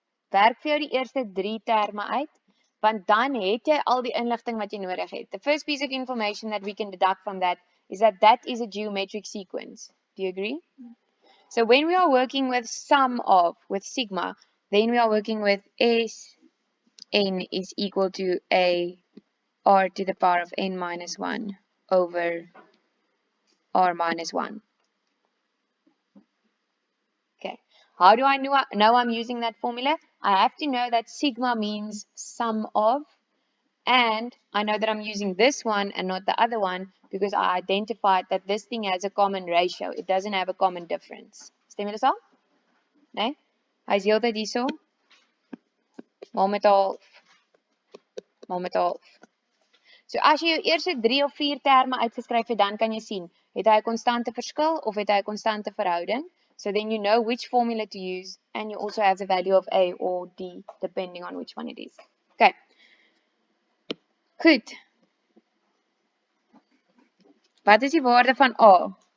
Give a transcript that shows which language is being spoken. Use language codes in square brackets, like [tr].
[af] Werk vir jou die eerste 3 terme uit, want dan het jy al die inligting wat jy nodig het. [en] The first piece of information that we can deduct from that is that is a geometric sequence. Do you agree? So when we are working with sum of, with sigma, then we are working with Sn is equal to a r to the power of n minus 1 over r minus 1. Okay, how do I know I'm using that formula? I have to know that sigma means sum of, and I know that I'm using this one and not the other one because I identified that this thing has a common ratio. It doesn't have a common difference. [af] Stem jy dit al? Nee? Hy is heeltyd hierso. Maal met half. So as jy jou eerste 3 of 4 terme uitgeskryf het, dan kan jy sien, het hy 'n konstante verskil of het hy 'n konstante verhouding? [en] So then you know which formula to use, and you also have the value of A or D, depending on which one it is. [af] Okay. Goed. Wat is die waarde van A?